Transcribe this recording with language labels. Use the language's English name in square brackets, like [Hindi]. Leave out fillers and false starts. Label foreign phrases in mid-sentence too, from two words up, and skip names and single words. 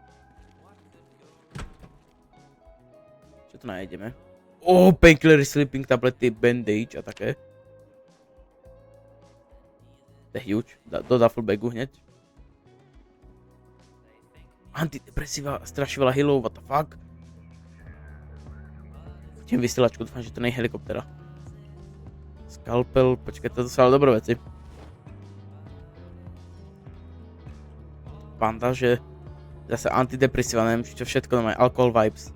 [Slovak] Čo tu nájdeme? Painkillery, sleeping tablety, bandage a také. To je huge, do duffelbagu hneď. Antidepresíva, strašne veľa healov, [English] what the fuck. [Slovak] Chcem vysielačku, dúfam, že to nie je helikoptera. Skalpel, počkaj, toto sú ale dobré veci. Bandaže, zase antidepresíva, neviem čo všetko, no aj [English] alcohol vibes.